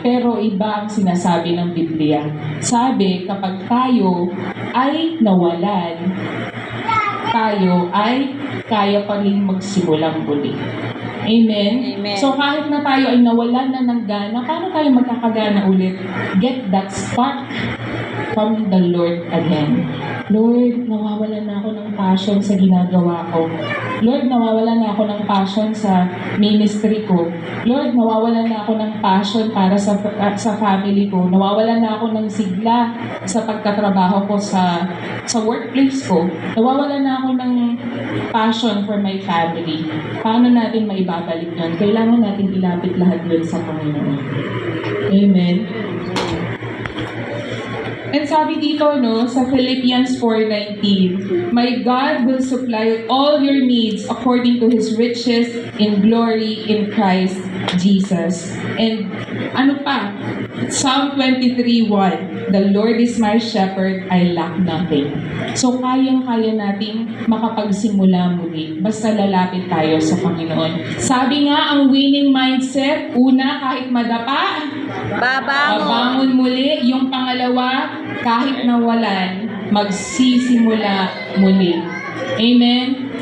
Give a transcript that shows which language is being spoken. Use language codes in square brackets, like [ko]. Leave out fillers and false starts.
[tl] Pero iba ang sinasabi ng Biblia. Sabi, kapag tayo ay nawalan, tayo ay kaya pa rin magsimulang muli. Amen? Amen. So kahit na tayo ay nawalan na ng gana, paano tayo magkakagana ulit? [en] Get that spark from the Lord again. [tl] Lord, nawawalan na ako ng passion sa ginagawa ko. Lord, nawawalan na ako ng passion sa ministry ko. Lord, nawawalan na ako ng passion para sa family ko. Nawawalan na ako ng sigla sa pagtatrabaho ko sa workplace ko. Nawawalan na ako ng passion [en] for my family. [tl] Paano natin maibabalik yun? Kailangan natin ilapit lahat yun sa Panginoon. Amen. [en] And [tl] sabi dito, no, sa [en] Philippians 4:19, "My God will supply all your needs according to His riches in glory in Christ Jesus." [tl] And ano pa? [en] Psalm 23:1, "The Lord is my shepherd, I lack nothing." [tl] So kayang-kaya nating makapagsimula muli. Basta lalapit tayo sa Panginoon. Sabi nga, ang winning mindset, una, kahit madapa, babangon muli. Yung pangalawa, kahit nawalan, magsisimula muli. Amen?